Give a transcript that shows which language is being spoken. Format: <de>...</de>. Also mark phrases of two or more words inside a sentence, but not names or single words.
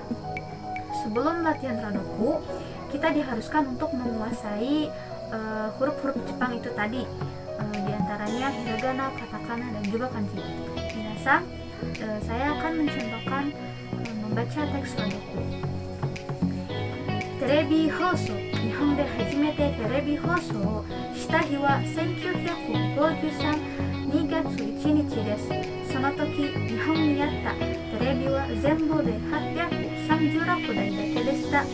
<id>Sebelum latihan rodoku, kita diharuskan untuk menguasai huruf-huruf Jepang itu tadi, di antaranya hiragana, katakana, dan juga kanji. Minasan, saya akan mencontohkan membaca teks rodoku.</id> <ja>テレビ放送、日本で初めてテレビ放送をした日は 1953 2月1日です。その時、日本にあったテレビは全部で836台だけでした。</ja>